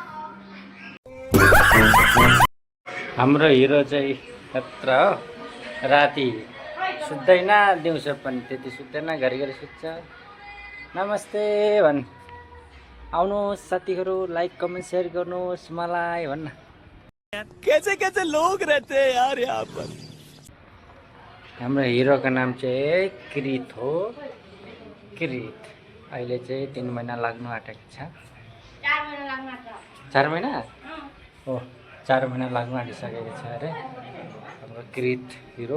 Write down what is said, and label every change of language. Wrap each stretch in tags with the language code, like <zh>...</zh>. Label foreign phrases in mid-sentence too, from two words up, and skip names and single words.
<ne>हाम्रो हिरो चाहिँ खतरा हो। राति सुत्दैन, दिउँसो पनि त्यति सुत्दैन, घरिघरि सुत्छ। नमस्ते भन्। आउनुहोस् साथीहरू,</ne> <en>like comment share</en> <ne>गर्नुहोस् मलाई भन्न।</ne> <hi>कैसे कैसे लोग रहते हैं यार यहाँ पर।</hi> <ne>हाम्रो हिरोको नाम चाहिँ कृत हो। कृत अहिले चाहिँ 3 महिना लाग्नु आँटेको छ। 4 महिना लाग्नु आँट्यो। 4 महिना हो, 4 महिना लाग्नु आँटिसकेको छ अरे हाम्रो कृत हिरो।</ne>